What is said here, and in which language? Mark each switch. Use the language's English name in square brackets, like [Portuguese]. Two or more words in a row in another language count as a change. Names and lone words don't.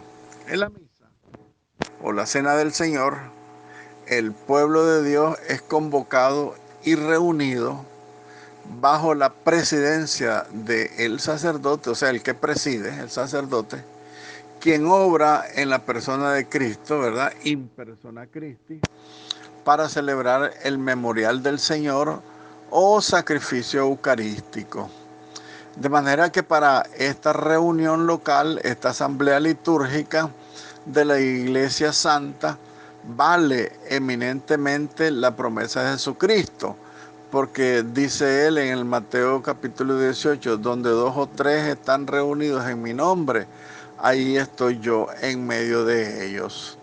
[Spanish] En la misa, o la cena del Señor, el pueblo de Dios es convocado y reunido bajo la presidencia del sacerdote, o sea, el que preside, el sacerdote, quien obra en la persona de Cristo, ¿verdad? [Latin] In persona Christi, [Spanish] para celebrar el memorial del Señor o sacrificio eucarístico. De manera que para esta reunión local, esta asamblea litúrgica de la Iglesia Santa, vale eminentemente la promesa de Jesucristo, porque dice él en el Mateo capítulo 18, donde 2 o 3 están reunidos en mi nombre, ahí estoy yo en medio de ellos.